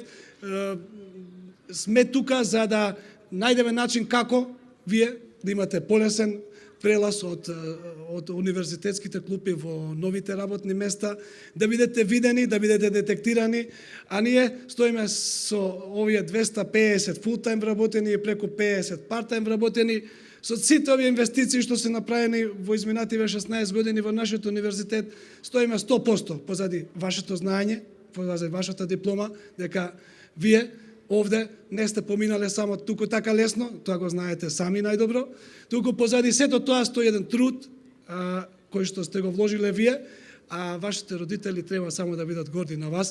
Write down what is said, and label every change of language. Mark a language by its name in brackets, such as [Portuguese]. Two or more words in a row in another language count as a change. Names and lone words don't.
[Macedonian] Сме тука за да најдеме начин како вие да имате полесен прелаз од универзитетските клупи во новите работни места, да бидете видени, да бидете детектирани, а ние стоиме со овие 250 full-time вработени и преку 50 part-time вработени, со сите овие инвестиции што се направени во изминативе 16 години во нашиот универзитет, стоиме 100% позади вашето знаење, позади вашата диплома, дека вие овде не сте поминале само туку така лесно, тоа го знаете сами најдобро, туку позади сето тоа стои еден труд кој што сте го вложиле вие, а вашите родители треба само да бидат горди на вас.